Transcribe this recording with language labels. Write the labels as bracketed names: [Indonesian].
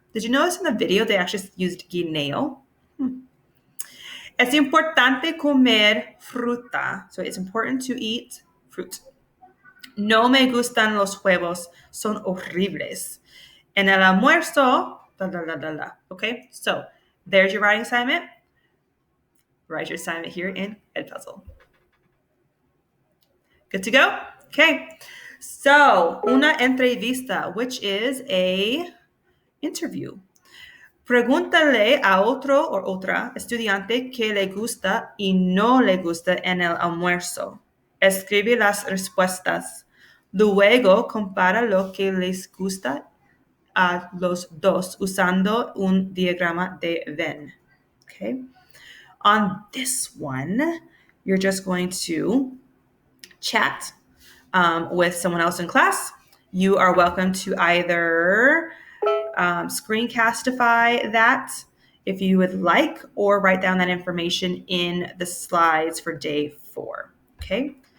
[English] Did you notice in the video they actually used guineo? [Spanish] Es importante comer fruta. [English] So it's important to eat fruit. [Spanish] No me gustan los huevos. Son horribles. En el almuerzo, [English] Okay, so there's your writing assignment. Write your assignment here in Edpuzzle. Good to go? Okay. So, [Spanish] una entrevista, [English] which is a interview. [Spanish] Pregúntale a otro o otra estudiante qué le gusta y no le gusta en el almuerzo. Escribe las respuestas. Luego compara lo que les gusta a los dos usando un diagrama de Venn. [English] Okay. On this one, you're just going to chat with someone else in class. You are welcome to either screencastify that if you would like, or write down that information in the slides for day 4. Okay.